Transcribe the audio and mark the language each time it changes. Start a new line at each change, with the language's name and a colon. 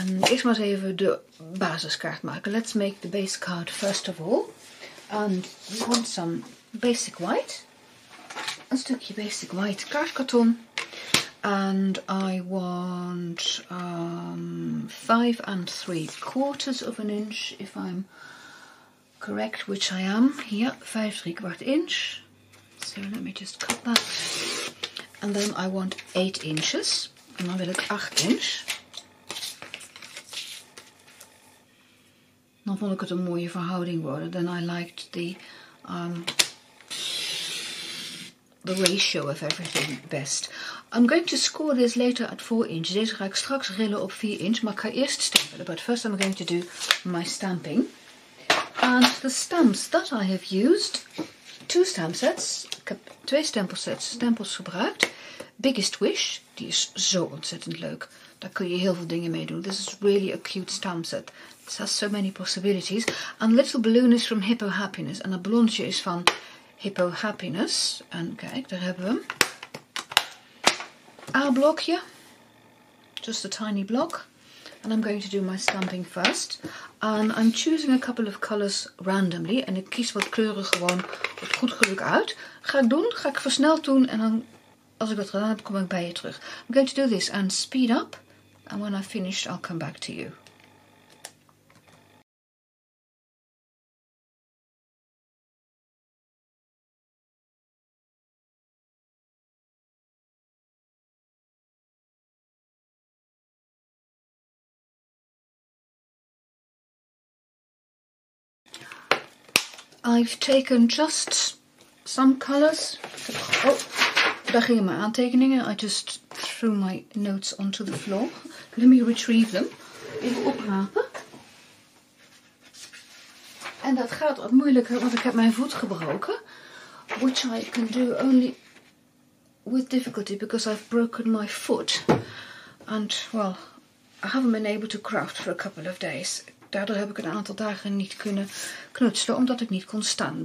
Dutch: Eerst maar eens even de basiskaart maken.
English: Let's make the base card first of all. And we want some basic white.
Dutch: Een stukje basic white kaartkarton.
English: And I want 5 3/4 of an inch, if I'm correct, which I am. Yeah, 5 3/4 inch. So let me just cut that. And then I want 8 inches.
Dutch: En dan wil ik 8 inch. Dan vond ik het een mooie verhouding worden.
English: Then I liked the ratio of everything best. I'm going to score this later at 4 inch.
Dutch: Deze ga ik straks rillen op 4 inch, maar ik ga eerst stempelen.
English: But first I'm going to do my stamping. And the stamps that I have used, 2 stamp sets.
Dutch: Ik heb 2 stempels gebruikt. Biggest Wish, die is zo ontzettend leuk. Daar kun je heel veel dingen mee doen.
English: This is really a cute stamp set. It has so many possibilities. And Little Balloon is from Hippo Happiness.
Dutch: En dat ballonnetje is van Hippo Happiness. En kijk, daar hebben we hem.
English: A-blokje. Just a tiny block. And I'm going to do my stamping first. And I'm choosing a couple of colors randomly.
Dutch: En ik kies wat kleuren gewoon op goed geluk uit. Ga ik versneld doen. En dan, als ik dat gedaan heb, kom ik bij je terug.
English: I'm going to do this and speed up. And when I've finished, I'll come back to you. I've taken just some colors.
Dutch: Oh, daar gingen mijn aantekeningen.
English: I just threw my notes onto the floor. Let me retrieve them.
Dutch: Even oprapen. En dat gaat wat moeilijker, want ik heb mijn voet gebroken.
English: Which I can do only with difficulty because I've broken my foot. And, well, I haven't been able to craft for a couple of days.
Dutch: Daardoor heb ik een aantal dagen niet kunnen knutselen, omdat ik niet kon staan.